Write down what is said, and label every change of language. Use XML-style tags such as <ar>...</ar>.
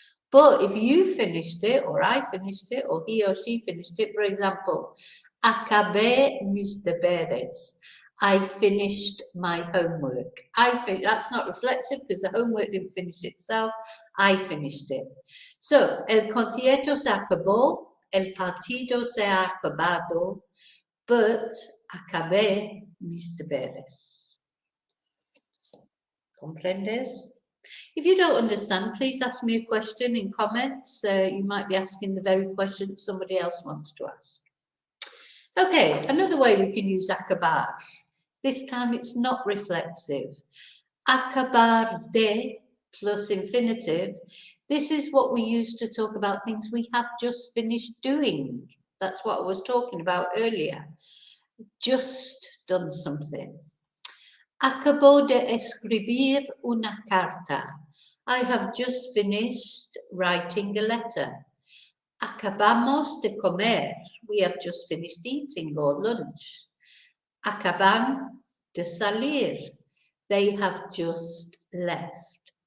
<en>But if you finished it, or I finished it, or he or she finished it, for example,</en> <es>acabé mis deberes.</es> <en>I finished my homework. That's not reflexive because the homework didn't finish itself. I finished it.</en> <es>So, el concierto se acabó, el partido se ha acabado, but acabé mis deberes. ¿Comprendes?</es> <en>If you don't understand, please ask me a question in comments. You might be asking the very question somebody else wants to ask. Okay, another way we can use acabar. This time it's not reflexive. Acabar de plus infinitive. This is what we use to talk about things we have just finished doing. That's what I was talking about earlier. Just done something.</en> <es>Acabo de escribir una carta.</es> <en>I have just finished writing a letter.</en> <es>Acabamos de comer.</es> <en>We have just finished eating or lunch.</en> <es>Acaban de salir.</es> <en>They have just left.</en>